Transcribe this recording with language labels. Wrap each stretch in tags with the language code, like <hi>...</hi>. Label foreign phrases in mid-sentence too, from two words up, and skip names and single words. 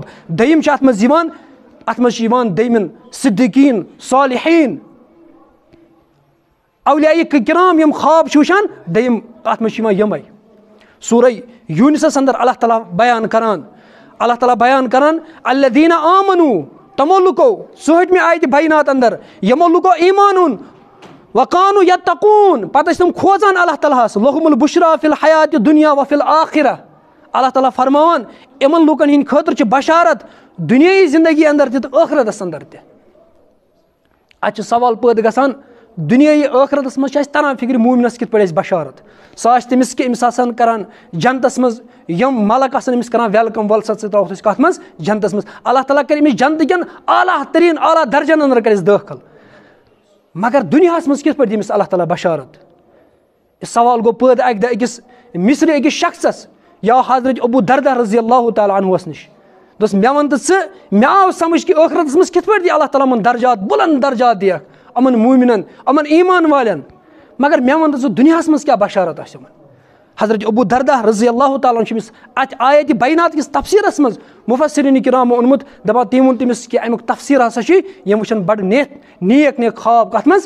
<ks>دوٚیِم چھِ اَتھ منٛز چھِ یِوان دوٚیمِن صدیٖقیٖن صالحیٖن اولیاء کرام یِم خواب چھِ وٕچھان دوٚیِم اَتھ منٛز چھِ یِوان یِمے. سورہ یوٗنسس انٛدر اللہ تعالیٰ بیان کران</ks> <ar>الذیٖنَ آمنوٗ</ar> <ks>تِمو لُکو 108مہِ آیتہِ بینات انٛدر یِمو لُکو ایٖمان اوٚن</ks> <ar>وقانوٗ یتقوٗن</ar> <ks>پتہٕ ٲسۍ تِم کھوژان اللہ تعالیٰ ہس</ks> <ar>لہُم البُشرا فی الحیاتِ دُنیا و فی الآخرہ.</ar> <ks>اللہ تعالیٰ فرماوان یِمن لُکن ہٕنٛدِ خٲطرٕ چھِ بشارت دُنیٲیی زندگی انٛدر تہِ تہٕ ٲخرتس انٛدر تہِ. اتہِ چھُ سوال پٲدٕ گژھان دُنیٲیی ٲخرتس منٛز چھِ اَسہِ تران فِکرِ موٗمنس کِتھ پٲٹھۍ آسہِ بشارت. سُہ آسہِ تٔمِس کہِ أمِس آسان کران جنتس منٛز یِم ملک آسان أمِس کران ویلکم ول سا ژٕ تراوتھ أسۍ کتھ منٛز؟ جنتس منٛز. اللہ تعالیٰ کرِ أمِس جنتہٕ کٮ۪ن اعلیٰ درجن انٛدر کرٮ۪س دٲخل. مگر دُنیاہس منٛز کِتھ پٲٹھۍ دِمِس اللہ تعالیٰ بشارت؟ یہِ سوال گوٚو پٲدٕ اکہِ دۄہ أکِس مصری أکِس شخصس یا حضرت ابوٗ دردہ رضی اللہ تعالیٰ عنہُوس نِش. دوٚپُس مےٚ وَن تہٕ ژٕ مےٚ آو سمجھ کہِ ٲخرتس منٛز کِتھ پٲٹھۍ دی اللہ تعالیٰ یِمن درجات بُلند درجات دِیکھ یِمن موٗمِنن یِمن ایٖمان والٮ۪ن مگر مےٚ وَن تہٕ ژٕ دُنیاہس منٛز کیٛاہ بشارت آسہِ یِمن؟ حضرت ابوٗ دردہ رضی اللہ تعالیٰ چھُ أمِس اَتھ آیتہِ بینات کِس تفسیٖرس منٛز مُفسریٖنِ کرامو اوٚنمُت دپان تٔمۍ ووٚن تٔمِس کہِ امیُک تفسیٖر ہسا چھُ یِم وٕچھن بڑٕ نیک خواب کتھ منٛز؟</ks>